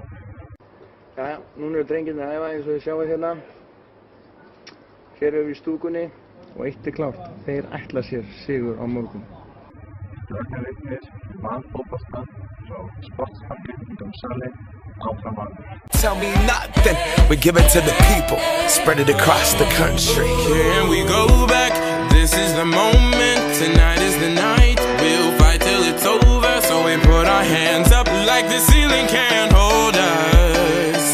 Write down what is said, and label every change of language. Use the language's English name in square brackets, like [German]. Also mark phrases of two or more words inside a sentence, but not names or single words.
[Icelandic] Jæja, núna eru drengirnir að æfa eins og þið sjáið hérna. Hér erum við í stúkunni og eitt klárt, þeir ætla sér sigur á morgun. Þetta er leiknir, fótbolta frá sportsparkinn í Dómsali áfram að. [English] Tell me nothing, we give it to the people, spread it across the country. Here we go back, this is the moment, tonight is the night. We'll fight till it's over, so we put our hands up like the ceiling can't hold us.